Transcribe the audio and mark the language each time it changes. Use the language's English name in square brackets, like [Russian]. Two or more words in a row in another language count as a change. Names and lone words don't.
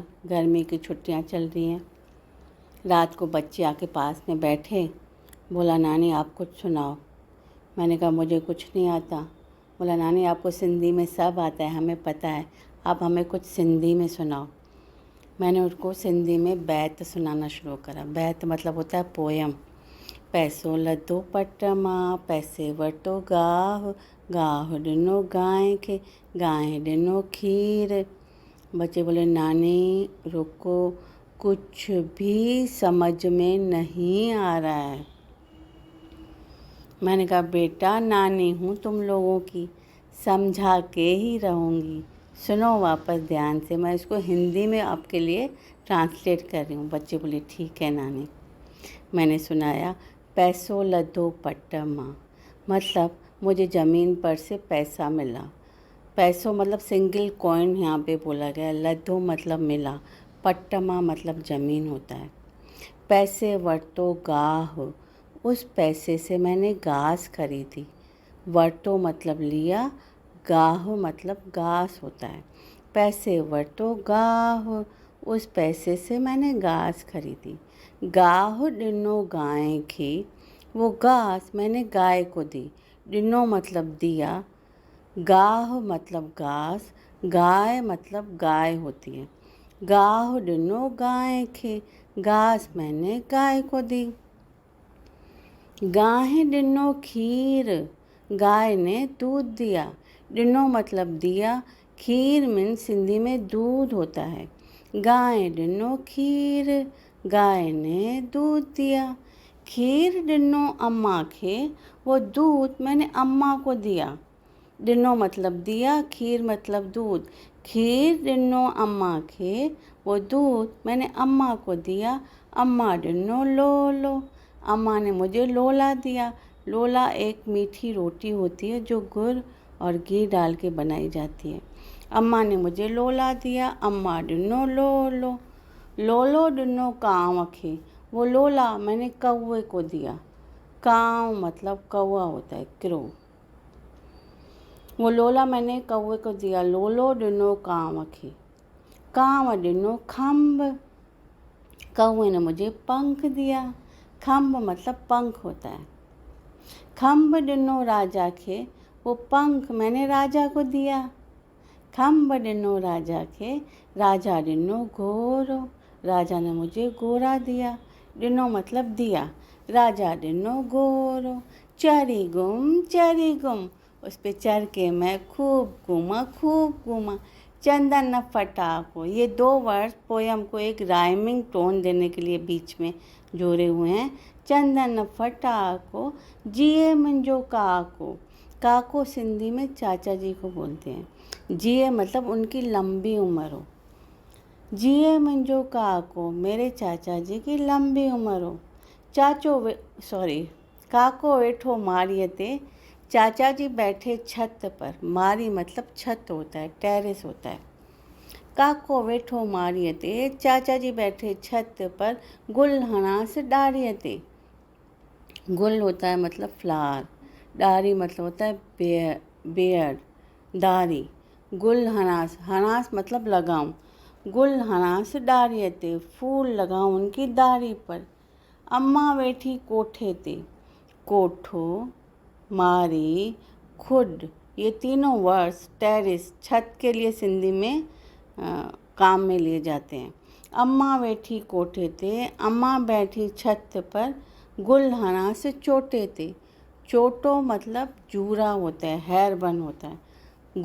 [Hindi] गर्मी की छुट्टियां चल रही हैं। रात को बच्चे आके पास में बैठे, बोला नानी आप कुछ सुनाओ। मैंने कहा मुझे कुछ नहीं आता। बोला नानी आपको सिंधी में सब आता है, हमें पता है, आप हमें कुछ सिंधी में सुनाओ। मैंने उनको सिंधी में बैत सुनाना शुरू करा। बैत मतलब होता है पोयम। [Sindhi] पैसो लधो पट मां, पैसे वरितो गाह, गाह ॾिनो गांइ खे, गांइ ॾिनो खीर। [Hindi] बच्चे बोले नानी रुको, कुछ भी समझ में नहीं आ रहा है। मैंने कहा बेटा नानी हूँ तुम लोगों की, समझा के ही रहूँगी, सुनो वापस ध्यान से। मैं इसको हिंदी में आपके लिए ट्रांसलेट कर रही हूँ। बच्चे बोले ठीक है नानी। मैंने सुनाया, [Sindhi] पैसो लधो पट मां, [Hindi] मतलब मुझे ज़मीन पर से पैसा मिला। पैसों मतलब [English] single coin [Hindi] यहाँ पे बोला गया। लधो मतलब मिला, पट्टमा मतलब ज़मीन होता है। [Sindhi] पैसे वर्तो गाह, [Hindi] उस पैसे से मैंने घास खरीदी। वर्तो मतलब लिया, गाह मतलब घास होता है। [Sindhi] पैसे वर्तो गाह, [Hindi] उस पैसे से मैंने घास खरीदी। [Sindhi] गाह ॾिनो गांइ खे, [Hindi] वो घास मैंने गाय को दी। ॾिनो मतलब दिया, गाह मतलब घास, गाय मतलब गाय होती है। [Sindhi] गाह ॾिनो गांइ खे, [Hindi] घास मैंने गाय को दी। [Sindhi] गांइ ॾिनो खीर, [Hindi] गाय ने दूध दिया। ॾिनो मतलब दिया, खीर मीन्स सिंधी में दूध होता है। [Sindhi] गांइ ॾिनो खीर, [Hindi] गाय ने दूध दिया। [Sindhi] खीर ॾिनो अम्मा खे, [Hindi] वो दूध मैंने अम्मा को दिया। ॾिनो मतलब दिया, खीर मतलब दूध। [Sindhi] खीर ॾिनो अम्मा खे, [Hindi] वो दूध मैंने अम्मा को दिया। [Sindhi] अम्मा ॾिनो लोलो, [Hindi] अम्मा ने मुझे लोला दिया। लोला एक मीठी रोटी होती है जो गुड़ और घी डाल के बनाई जाती है। अम्मा ने मुझे लोला दिया, [Sindhi] अम्मा ॾिनो लोलो। लोलो ॾिनो कांव खे, [Hindi] वो लोला मैंने कौवे को दिया। कांव मतलब कौवा होता है, क्रो। वो लोला मैंने कौवे को दिया। [Sindhi] लोलो ॾिनो कांव खे, कांव ॾिनो खंभ, [Hindi] कौवे ने मुझे पंख दिया। खंभ मतलब पंख होता है। [Sindhi] खंभ ॾिनो राजा खे, [Hindi] वो पंख मैंने राजा को दिया। [Sindhi] खंभ ॾिनो राजा खे, राजा ॾिनो घोड़ो, [Hindi] राजा ने मुझे घोड़ा दिया। ॾिनो मतलब दिया, [Sindhi] राजा ॾिनो घोड़ो। चरी गुम, [Hindi] उस पे चढ़ के मैं खूब घूमा। [Sindhi] चंदन फटाको, [Hindi] ये 2 [English] word poem [Hindi] को एक [English] rhyming tone [Hindi] देने के लिए बीच में जोड़े हुए हैं। [Sindhi] चंदन फटाको, जिए मुंहिंजो काको। [Hindi] काको सिंधी में चाचा जी को बोलते हैं। जिए मतलब उनकी लंबी उम्र हो। [Sindhi] जिए मुंहिंजो काको, [Hindi] मेरे चाचा जी की लंबी उम्र हो। [Sindhi] काको वेठो माड़ीअ ते, [Hindi] चाचा जी बैठे छत पर। मारी मतलब छत होता है, टेरेस होता है। [Sindhi] काको वेठो माड़ीअ ते, [Hindi] चाचा जी बैठे छत पर। [Sindhi] गुल हणास डाढ़ीअ ते। [Hindi] गुल होता है मतलब फ्लावर, डाढ़ी मतलब होता है बेयर्ड, दाढ़ी। [Sindhi] गुल हणास, हणास [Hindi] मतलब लगाऊं। [Sindhi] गुल हणास डाढ़ीअ ते, [Hindi] फूल लगाऊं उनकी दाढ़ी पर। [Sindhi] अम्मा वेठी कोठे ते। कोठो, [Hindi] मारी, खुड, ये तीनों [English] words terrace, [Hindi] छत के लिए सिंधी में काम में लिए जाते हैं। अम्मा बैठी कोठे ते, अम्मा बैठी छत पर। [Sindhi] गुल हणास चोटे ते। [Hindi] चोटो मतलब जूरा होता है, [English] hair bun [Hindi] होता है।